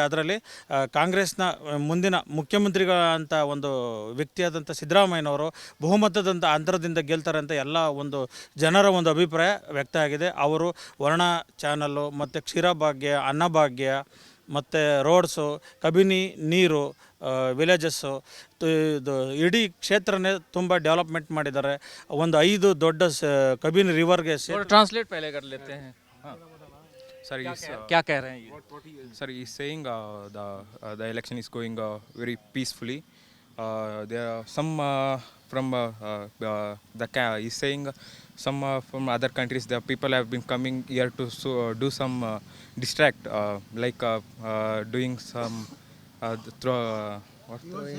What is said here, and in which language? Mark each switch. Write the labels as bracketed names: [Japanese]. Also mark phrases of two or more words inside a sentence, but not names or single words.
[Kannada] ಅದರಲ್ಲಿ ಕಾಂಗ್ರೆಸ್ನ ಮುಂದಿನ ಮುಖ್ಯಮಂತ್ರಿಗಳಂತ ಒಂದು ವ್ಯಕ್ತಿಯಾದಂಥ ಸಿದ್ದರಾಮಯ್ಯನವರು ಬಹುಮತದಂಥ ಅಂತರದಿಂದ ಗೆಲ್ತಾರೆ ಅಂತ ಎಲ್ಲ ಒಂದು ಜನರ ಒಂದು ಅಭಿಪ್ರಾಯ ವ್ಯಕ್ತ ಆಗಿದೆ. ಅವರು ವರ್ಣ ಚಾನಲ್ಲು ಮತ್ತು ಕ್ಷೀರಭಾಗ್ಯ, ಅನ್ನಭಾಗ್ಯ ಮತ್ತು ರೋಡ್ಸು, ಕಬಿನಿ ನೀರು, ವಿಲೇಜಸ್ಸು, ಇದು ಇಡೀ ಕ್ಷೇತ್ರನೇ ತುಂಬ ಡೆವಲಪ್ಮೆಂಟ್ ಮಾಡಿದ್ದಾರೆ. ಒಂದು 5 ದೊಡ್ಡ ಕಬಿನಿ ರಿವರ್ಗೆ [Hindi] ट्रांसलेट पहले कर लेते हैं। हाँ। Sir, क्या कह रहे हैं ये? [English] Sir, he's saying the election is going very peacefully. There are some from he's saying some from other countries. The people have been coming here to do some distract, like doing some what?